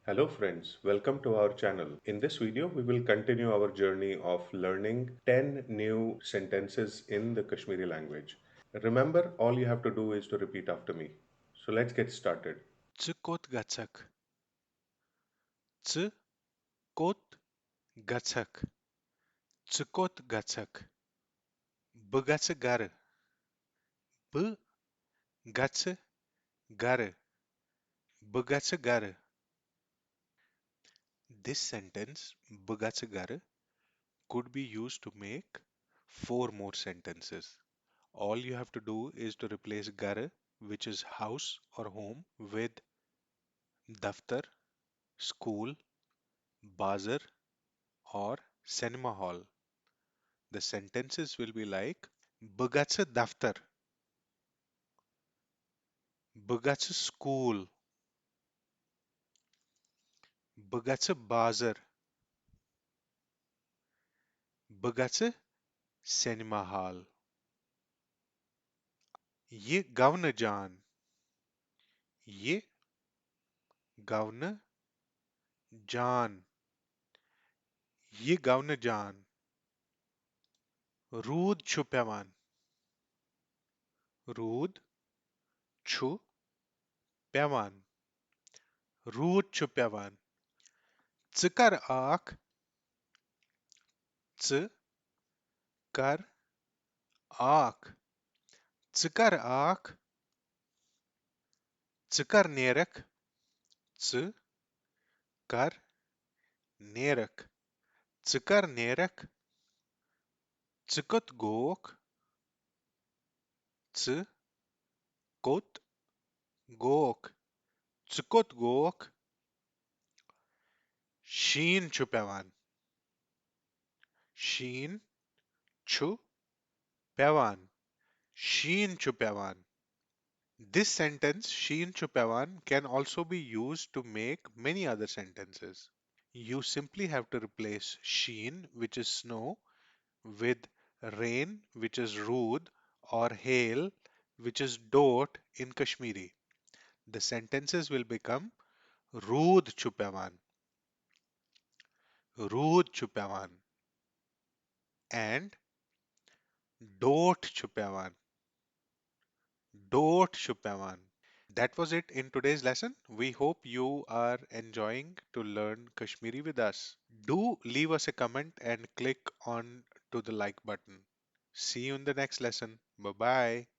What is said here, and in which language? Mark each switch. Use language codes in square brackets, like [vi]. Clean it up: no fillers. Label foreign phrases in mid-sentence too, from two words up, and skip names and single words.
[en] Hello friends, welcome to our channel. In this video, we will continue our journey of learning 10 new sentences in the Kashmiri language. Remember, all you have to do is to repeat after me. So let's get started. [ks] Tsiu gatshakh. Tsiu gatshakh. Tsiu gatshakh. Bgatsa gar. Bgatsa gar. Bgatsa gar. [en] This sentence, [ks] bgatsa gar, [en] could be used to make four more sentences. All you have to do is to replace gar, which is house or home, with daftar, school, bazar, or cinema hall. The sentences will be like [ks] bgatsa daftar, bgatsa school, bgatsa bazar, bgatsa cinema hall. ये गवन जान, ये गवन जान, ये गवन जान. रूद छु पेवान, रूद छु पेवान, रूद छु पेवान. Tsiकर आख, tsiकर आख, tsiकर आख, tsiकर naerakh, tsiकर naerakh, tsiकर naerakh, tsikot goakh, tsikot goakh, tsikot goakh. Sheen छु पेवान, sheen छु पेवान, sheen छु पेवान. [en] This sentence, [ks] sheen छु पेवान, [en] can also be used to make many other sentences. You simply have to replace sheen, which is snow, with rain, which is ruud, or hail, which is doath in Kashmiri. The sentences will become [ks] ruud छु पेवान, ruud छु पेवान, [en] and [ks] doath छु पेवान, doath छु पेवान. [en] That was it in today's lesson. We hope you are enjoying to learn Kashmiri with us. Do leave us a comment and click on to the like button. See you in the next lesson. Bye bye.